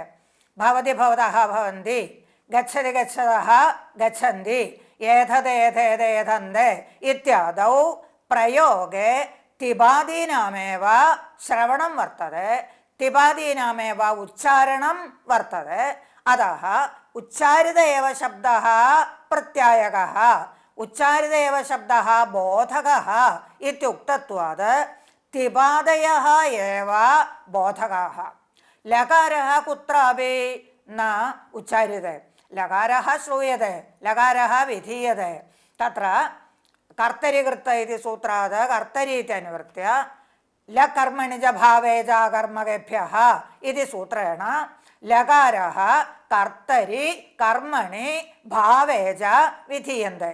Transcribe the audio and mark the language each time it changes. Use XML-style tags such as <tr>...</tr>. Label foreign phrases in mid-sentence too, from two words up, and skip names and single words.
<sa>ഭവതി ഭവതഃ ഭവന്തി, ഗച്ഛതി ഗച്ഛതഃ ഗച്ഛന്തി, ഏതദേതേതേതന്തെ ഇത്യാദൗ പ്രയോഗേ തിപാദീനാമേവ ശ്രവണം വർത്തതെ, തിപാദീനാമേവ ഉച്ചാരണം വർത്തതെ. അതഃ ഉച്ചാരിത ഏവ ശബ്ദഃ പ്രത്യായകഃ, ഉച്ചാരിത ഏവ ശബ്ദഃ ബോധകഃ ഇത്യുക്തത്വാത് തിപാദയഃ ഏവ ബോധകാഃ. ലകാരः കുत्रापि न उच्चार्यते, लकारः श्रूयते, लकारः विधीयते. तत्र कर्तरिकृत इति सूत्रात् कर्तरि इत्यनुवृत्य लकर्मणि च भावे च कर्मकेभ्यः इति सूत्रेण लकारः कर्तरि कर्मणि भावे च विधीयन्ते.</sa>